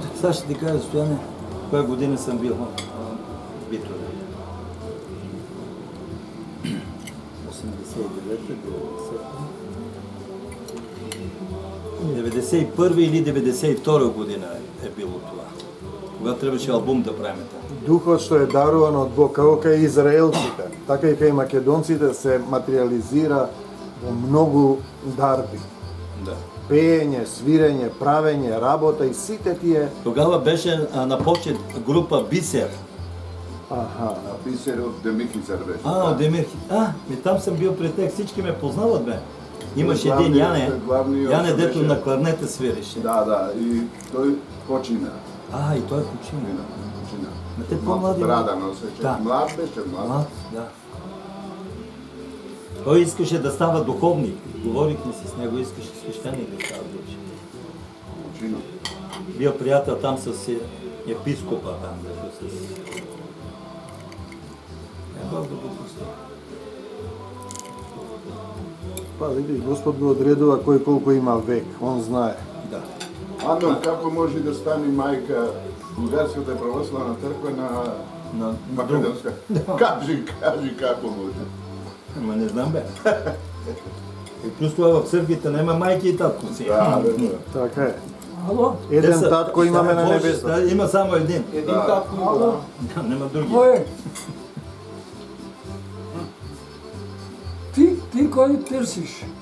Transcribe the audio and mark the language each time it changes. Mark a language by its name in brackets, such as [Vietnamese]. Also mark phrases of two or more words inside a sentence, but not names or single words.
[Bulgarian] Сега ще ти кажа, Стояне, коя година съм бил в Битове. 89-та, 91 или 92 година е било това. Когато трябваше албум да правим там. [Macedonian] Духот што е даруван од Бог, како кај израелците, така и кај македонците се материализира во многу дарби. Да. Пеење, свирење, правење, работа и сите тие... [Bulgarian] Тогава беше на почет група Бисер. Аха. Писар от Демихисар беше. Демир. Там съм бил при тях, всички ме познават, бе. Имаше един главният Яне, дето беше. на кларнета свиреше. Да. И той почина. И той почина. Почина. Ма те по-млади. Брада носеше. Да. Млад беше, млад. Да. Той искаше да става духовник. Говорихме си с него, искаше свещеник да става души. Почина. Бил приятел там с епископа там, дето с... Бог да го пусти. [Macedonian] Па, видиш, Господ го одредува кој колко има век, он знае. Да. Ано, како може да стане мајка Бугарската православна црква на македонска? Кажи како може. [Bulgarian] Ама не знам, бе. И плюс това в църквите няма майки и татковци. Да. Така е. Ало? [Macedonian] Еден татко имаме на небесата. [Bulgarian] Има само един. Един татко има. Ало? Няма други. [Macedonian] Кој е? Ти Ти [Bulgarian] кой търсиш?